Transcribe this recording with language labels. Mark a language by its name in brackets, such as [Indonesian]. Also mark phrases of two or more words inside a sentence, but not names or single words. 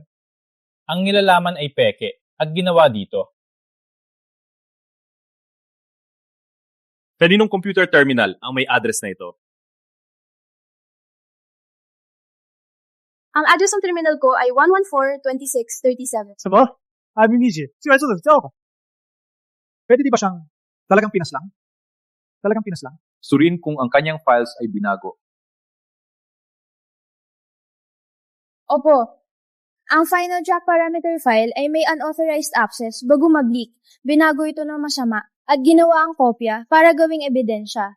[Filipino] Ang nilalaman ay peke at ginawa dito. Kaninong computer terminal ang may address na ito? Ang address ng terminal ko ay 114.26.37. [Chinese] 什么？还没理解，居然这种叫法。 [Filipino] Pwede di ba siyang talagang pinaslang? Talagang pinaslang? Suriin kung ang kanyang files ay binago. Opo. Ang [English] final jack parameter file [Filipino] ay may [English] unauthorized access [Filipino] bago mag-leak. Binago ito ng masama at ginawa ang kopya para gawing ebidensya.